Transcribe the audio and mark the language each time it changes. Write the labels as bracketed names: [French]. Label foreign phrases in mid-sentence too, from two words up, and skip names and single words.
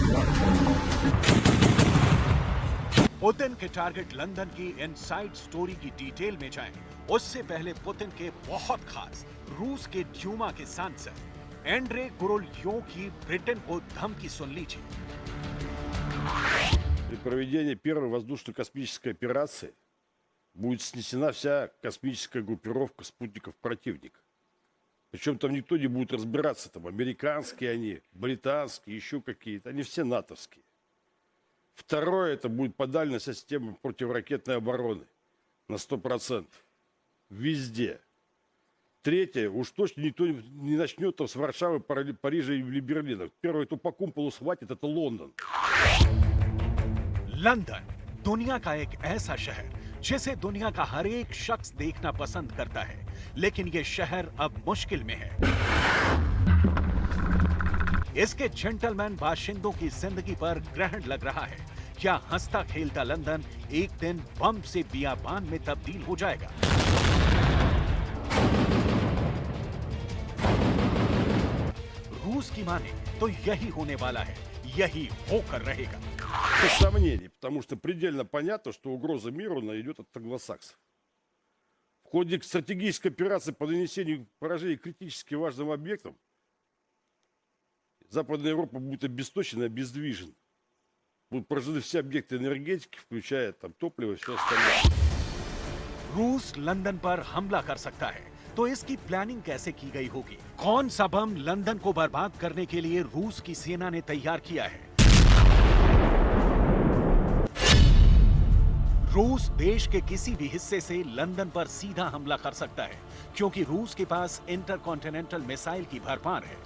[Hindi] पुतिन के टारगेट लंदन की [English] inside story [Hindi] की डिटेल में जाएं, उससे पहले पुतिन के बहुत खास रूस के ड्यूमा के सांसद एंड्रे गुरुल्योव की ब्रिटेन को धमकी सुन लीजिए। [Russian] При проведении первой воздушно-космической операции будет снесена вся космическая группировка спутников противника. Причем там никто не будет разбираться, там американские они, британские, еще какие-то, они все натовские. Второе, это будет подальная система противоракетной обороны на 100%. Везде. Третье, уж точно никто не начнет там с Варшавы, Парижа или Берлина. Первое, кто по кумполу схватит, это Лондон. [Hindi] लंदन दुनिया का एक ऐसा शहर जिसे दुनिया का हर एक शख्स देखना पसंद करता है, लेकिन यह शहर अब मुश्किल में है। इसके जेंटलमैन बाशिंदों की जिंदगी पर ग्रहण लग रहा है। क्या हंसता खेलता लंदन एक दिन बम से बियाबान में तब्दील हो जाएगा? रूस की माने तो यही होने वाला है, यही होकर रहेगा। [Russian] Без сомнений, потому что предельно понятно, что угроза миру идет от англосаксов. В ходе стратегической операции по нанесению поражений критически важным объектам Западная Европа будет обесточена и обездвижена. Будут поражены все объекты энергетики, включая там топливо и все остальное. [Hindi] रूस लंदन पर हमला कर सकता है, तो इसकी प्लानिंग कैसे की गई होगी? कौन सा बम लंदन को बर्बाद करने के लिए रूस की सेना ने तैयार किया है? रूस देश के किसी भी हिस्से से लंदन पर सीधा हमला कर सकता है, क्योंकि रूस के पास [English] intercontinental missile [Hindi] की भरमार है।